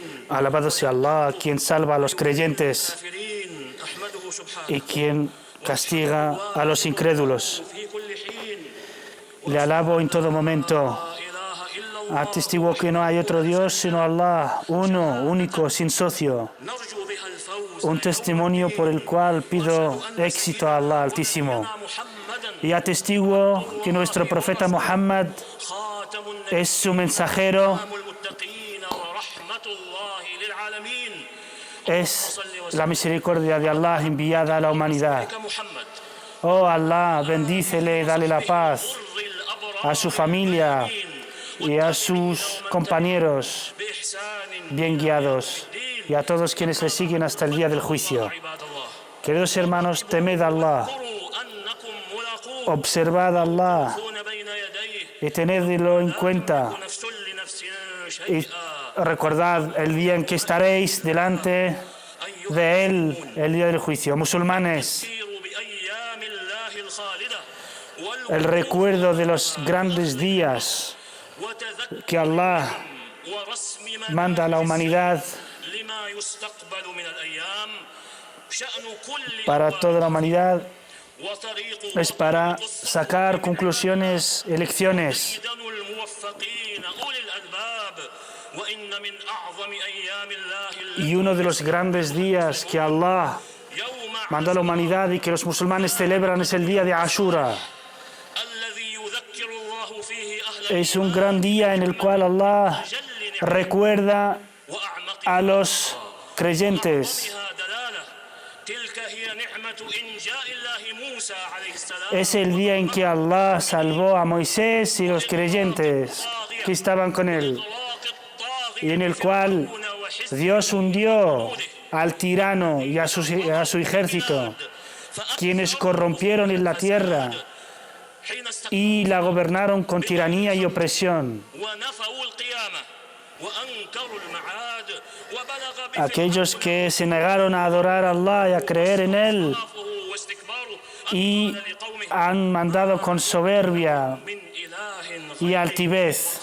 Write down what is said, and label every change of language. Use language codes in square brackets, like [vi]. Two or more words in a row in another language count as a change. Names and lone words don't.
[es] Alabado sea Allah, quien salva a los creyentes [ar] الكافرين أحمده سبحانه [es] y quien castiga a los incrédulos. [ar] في كل حين [es] Le alabo en todo momento. [ar] لا إله إلا الله [es] Atestiguo que no hay otro Dios sino Allah, uno, único, sin socio. [ar] نرجو بها الفوز [es] Un testimonio por el cual pido éxito a Allah Altísimo. [ar] محمدا [es] y atestiguo que nuestro profeta Muhammad [ar] خاتم [es] es su mensajero, [ar] النبيين المتقين ورحمة الله للعالمين [es] es la misericordia de Allah enviada a la humanidad. [ar] محمد [es] Oh Allah, bendícele, dale la paz [ar] بر الأبرار [es] a su familia y a sus compañeros [ar] بإحسان [es] bien guiados y a todos quienes le siguen hasta el día del juicio. [ar] عباد الله [es] Queridos hermanos, temed a Allah, [ar] اذكروا أنكم ملاقوه [es] observad a Allah [ar] تكون بين يديه [es] y tenedlo en cuenta [ar] نفس لنفس [es] y [ar] شيئا [es] recordad el día en que estaréis delante de Él, el día del juicio. Musulmanes, [ar] يسير بأيام الله الخالدة [es] el recuerdo de los grandes días [ar] وتذكر [es] que Allah [ar] ورسم [es] manda a la humanidad [ar] لما يستقبل من الأيام شأن كل [es] para toda la humanidad [ar] وطريق [es] es para sacar conclusiones, elecciones. [ar] دن الموفقين أولي الألباب وإن من أعظم أيام الله [es] Y uno de los grandes días que Allah [ar] يوم [es] mandó a la humanidad y que los musulmanes celebran es el día de Ashura. [ar] الذي يذكر الله فيه أهل [es] Es un gran día en el cual Allah [ar] جل [es] recuerda [ar] وأعمق [es] a los creyentes. [ar] بها دلالة تلك هي نعمة إنجاء الله موسى عليه السلام [es] Es el día en que Allah salvó a Moisés y los creyentes que estaban con él, y en el cual Dios hundió al tirano y a su ejército, quienes corrompieron en la tierra [ar] حين [es] y la gobernaron con tiranía y opresión. [ar] ونفوا القيامة وأنكروا المعاد وبلغ [es] Aquellos que se negaron a adorar a Allah y a creer en Él [ar] بخلافه واستكباره [es] y [ar] قال لقومه [es] han mandado con soberbia [ar] من إله [es] y altivez.